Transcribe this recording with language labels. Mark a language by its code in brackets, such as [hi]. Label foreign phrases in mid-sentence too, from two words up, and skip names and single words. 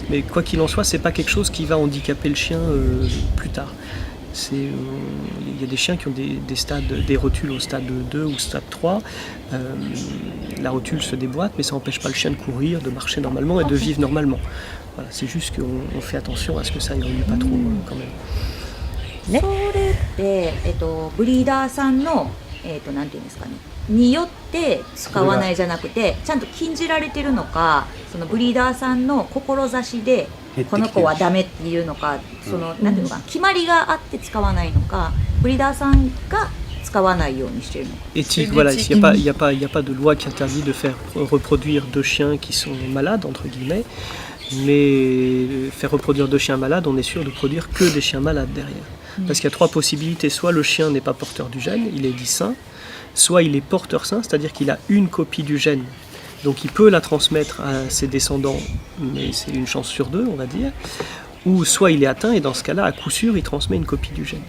[fr] Mais quoi qu'il en soit, c'est pas quelque chose qui va handicaper le chien plus tard. Il y a des chiens qui ont des rotules au stade 2 ou stade 3. La rotule se déboîte, mais ça n'empêche pas le chien de courir, de marcher normalement et de vivre normalement. Voilà, c'est juste qu'on fait attention à ce que ça évolue pas trop quand même. [ja] それって、ブリーダーさんの、なんていうんですかね、によって使わないじゃなくて、ちゃんと禁じられてるのか、そのブリーダーさんの志でこの子はダメっていうのか、なんていうのかな、決まりがあって使わないのか、ブリーダーさんが使わないようにしてるのか。 [fr] Éthique, voilà, il n'y a pas de loi qui interdit de faire reproduire deux chiens qui sont malades, entre guillemets, mais faire reproduire deux chiens malades, on est sûr de produire que des chiens malades derrière. Parce qu'il y a trois possibilités, soit le chien n'est pas porteur du gène, il est dit sain, soit il est porteur sain, c'est-à-dire qu'il a une copie du gène, donc il peut la transmettre à ses descendants, mais c'est une chance sur deux, on va dire, ou soit il est atteint, et dans ce cas-là, à coup sûr, il transmet une copie du gène.